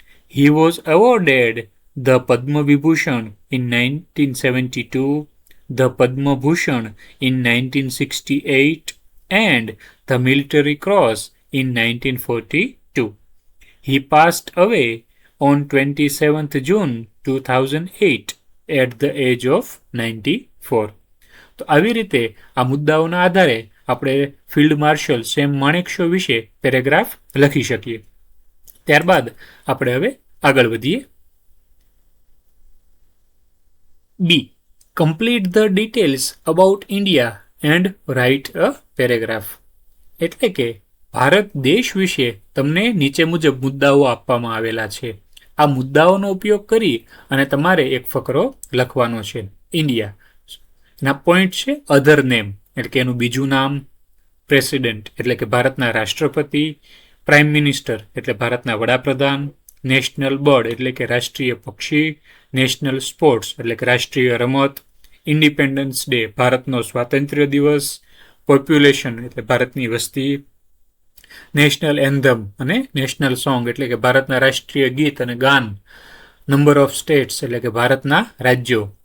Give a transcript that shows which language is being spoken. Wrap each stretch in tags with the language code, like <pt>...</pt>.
<en>He was awarded the Padma Vibhushan in 1972, the Padma Bhushan in 1968 and the Military Cross in 1942. He passed away on 27th June 2008 at the age of 94.</en> <gu>તો આવી રીતે આ મુદ્દાઓના આધારે આપણે field marshal same Manekshaw વિશે paragraph લખી શકીએ. ત્યારબાદ આપણે હવે આગળ વધીએ. બી.</gu> <en>Complete the details about India and write a paragraph.</en> <gu>એટલે કે ભારત દેશ વિશે તમને નીચે મુજબ મુદ્દાઓ આપવામાં આવેલા છે. આ મુદ્દાઓનો ઉપયોગ કરી અને તમારે એક ફકરો લખવાનો છે. ઇન્ડિયા એના પોઈન્ટ છે અધર નેમ, એટલે કે એનું બીજું નામ, પ્રેસિડેન્ટ એટલે કે ભારતના રાષ્ટ્રપતિ, પ્રાઇમ મિનિસ્ટર એટલે ભારતના વડાપ્રધાન, નેશનલ બર્ડ એટલે કે રાષ્ટ્રીય પક્ષી, નેશનલ સ્પોર્ટ્સ એટલે કે રાષ્ટ્રીય રમત, ઇન્ડિપેન્ડન્સ ડે ભારતનો સ્વાતંત્ર્ય દિવસ, પોપ્યુલેશન એટલે ભારતની વસ્તી, નેશનલ એન્થમ અને નેશનલ સોંગ એટલે કે ભારતના રાષ્ટ્રીય ગીત અને ગાન, નંબર ઓફ સ્ટેટ્સ એટલે કે ભારતના રાજ્યો,</gu>